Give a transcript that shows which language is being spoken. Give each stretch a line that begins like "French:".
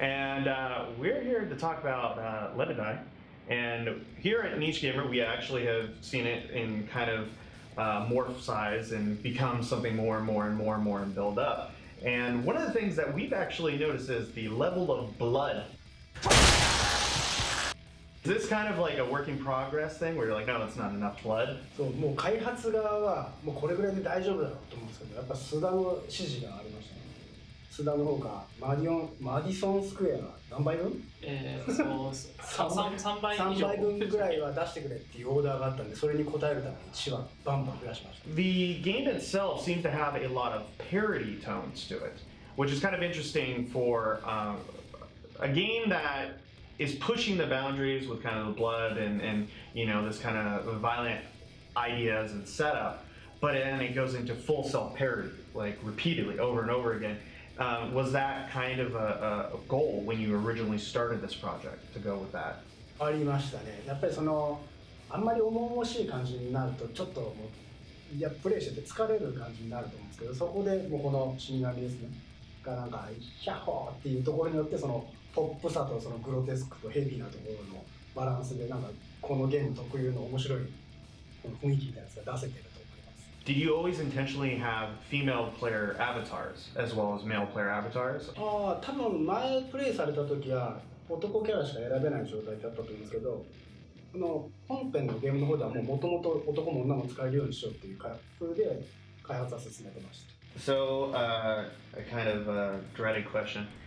English: And we're here to talk about Let It Die. And here at Niche Gamer, we actually have seen it in kind of morph size and become something more and more and more and more and build up. And one of the things that we've actually noticed is the level of blood. Is this kind of like a work in progress thing where you're like, no, that's not enough blood?
Japanese: そう、もう開発側はもうこれぐらいで大丈夫だろうと思うんですけど、やっぱ須田の指示がありましたね。須田の方がマディソンスクエア何倍分 3倍以上。 3倍分ぐらいは出してくれっていうオーダーがあったんで、それに応えるために1話バンバン増やしました。
English: The game itself seems to have a lot of parody tones to it, which is kind of interesting for a game that is pushing the boundaries with kind of the blood and you know, this kind of violent ideas and setup, but then it goes into full self-parody, like repeatedly over and over again. Was that kind of a goal when you originally started this project, to go with that?
Japanese: ありましたね。やっぱりそのあんまり重々しい感じになるとちょっともうプレイしてて疲れる感じになると思うんですけど、そこでもうこの死神ですねがなんかヒャッホーっていうところによってそのポップさとそのグロテスクとヘビーなところのバランスでなんかこのゲーム特有の面白い雰囲気みたいなやつが出せてると思います。
English: Did you always intentionally have female player avatars as well as male player avatars?
Japanese: 多分前プレイされた時は男キャラしか選べない状態だったと思うんですけど、本編のゲームの方ではもともと男も女も使えるようにしようっていう風で開発は進めてました。
English: So, a kind of dreaded question.